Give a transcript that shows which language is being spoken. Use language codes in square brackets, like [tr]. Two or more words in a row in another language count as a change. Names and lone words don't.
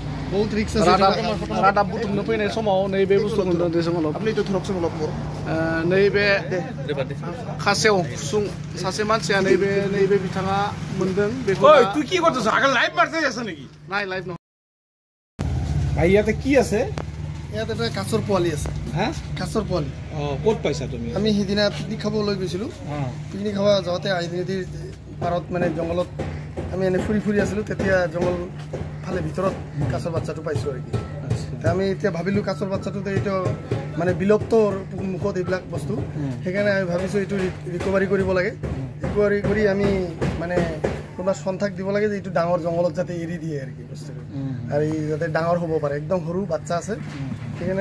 [as] বহুত রিক্স আছে [brx] रादाब बुथुमनो फैनाय समाव नैबे बुस्थुखौ नुदों অলপ [bn] আপনি তো ধরকছেন অলপ মোর [brx] नैबे खासेव सुं सासे मानसिया नैबे बिथाङा मोनदों बेखौ [bn] ओइ তুই কি করতেছ আগে লাইভ মারতে যাস নাকি [as] নাই লাইভ নহয় ভাই ইয়াতে কি আছে ইয়াত এটা কাছৰ পোৱালি আছে হ্যাঁ কাছৰ পোৱালি ক'ত পাইছা তুমি আমি সিদিনা পিকনিক খাবলৈ গৈছিলোঁ পিকনিক খাব যাওঁতে আইনদীৰ পাৰত মানে জংঘলত আমি এনে ফুৰি আছিলোঁ তেতিয়া জংঘল ফালে ভিতৰত কাছৰ বাচ্চাটো পাইছোঁ আৰু কি আমি এতিয়া ভাবিলোঁ কাছৰ বাচ্চাটোতে এইটো মানে বিলুপ্তৰ মুখত এইবিলাক বস্তু সেইকাৰণে আমি ভাবিছোঁ এইটো ৰিকভাৰী কৰিব লাগে ৰিকভাৰী কৰি আমি মানে কোনোবা সন্থাক দিব লাগে যে এইটো ডাঙৰ জংঘলত যাতে এৰি দিয়ে আৰু কি বস্তুটো আৰু এই যাতে ডাঙৰ হ'ব পাৰে একদম সৰু বাচ্চা আছে সেইকাৰণে